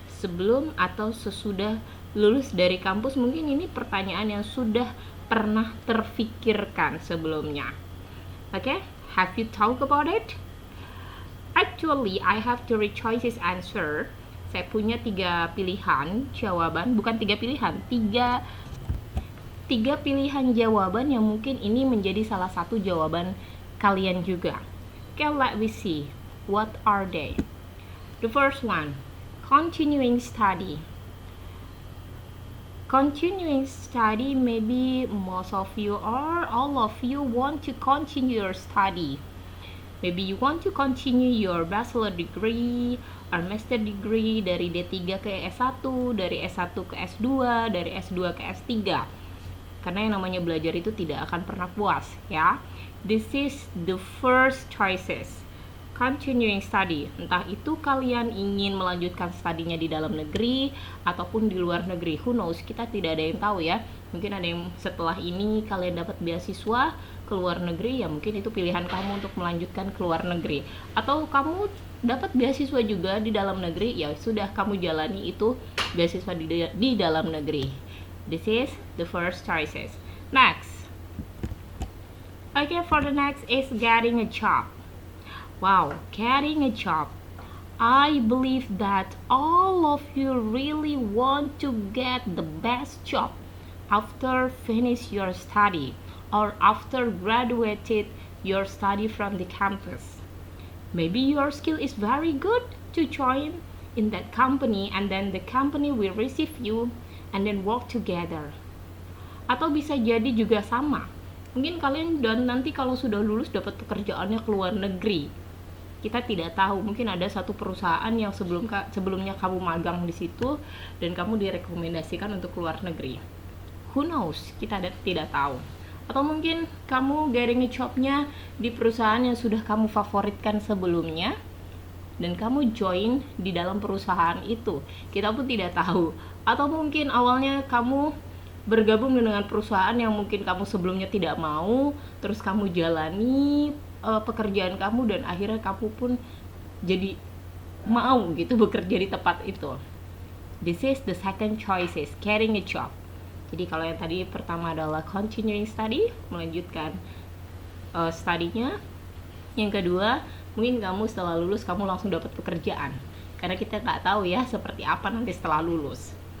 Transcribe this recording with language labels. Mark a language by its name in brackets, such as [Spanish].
[Indonesian] Sebelum atau sesudah lulus dari kampus, mungkin ini pertanyaan yang sudah pernah terfikirkan sebelumnya. [English] Okay, have you thought about it? Actually, I have three choices answer. Saya punya 3 pilihan jawaban, bukan 3 pilihan, tiga pilihan jawaban yang mungkin ini menjadi salah satu jawaban kalian juga. Okay, let me see. What are they? The first one, continuing study. Continuing study, maybe most of you or all of you want to continue your study. Maybe you want to continue your bachelor degree or master degree [Indonesian] dari D3 ke S1, dari S1 ke S2, dari S2 ke S3. Karena yang namanya belajar itu tidak akan pernah puas, ya. [English] This is the first choices. [Indonesian] Continuing study. Entah itu kalian ingin melanjutkan studinya di dalam negeri ataupun di luar negeri. [English] Who knows? [Indonesian] Kita tidak ada yang tahu ya. Mungkin ada yang setelah ini kalian dapat beasiswa ke luar negeri, ya mungkin itu pilihan kamu untuk melanjutkan ke luar negeri. Atau kamu dapat beasiswa juga di dalam negeri, ya sudah kamu jalani itu beasiswa di dalam negeri. [English] This is the first choices. Next. Okay, for the next is getting a job. Wow, getting a job. I believe that all of you really want to get the best job after finish your study or after graduated your study from the campus. Maybe your skill is very good to join in that company and then the company will receive you and then work together. [Indonesian] Atau bisa jadi juga sama. Mungkin kalian dan nanti kalau sudah lulus dapat pekerjaannya ke luar negeri. Kita tidak tahu, mungkin ada satu perusahaan yang sebelumnya kamu magang di situ dan kamu direkomendasikan untuk keluar negeri. [English] Who knows? [Indonesian] Kita tidak tahu. Atau mungkin kamu [English] getting a job- [Indonesian] nya di perusahaan yang sudah kamu favoritkan sebelumnya dan kamu join di dalam perusahaan itu. Kita pun tidak tahu. Atau mungkin awalnya kamu bergabung dengan perusahaan yang mungkin kamu sebelumnya tidak mau, terus kamu jalani pekerjaan kamu dan akhirnya kamu pun jadi mau gitu bekerja di tempat itu. [English] This is the second choices, getting a job. [Indonesian] Jadi kalau yang tadi pertama adalah continuing study, melanjutkan studinya. Yang kedua, mungkin kamu setelah lulus kamu langsung dapat pekerjaan. Karena kita nggak tahu ya seperti apa nanti setelah lulus.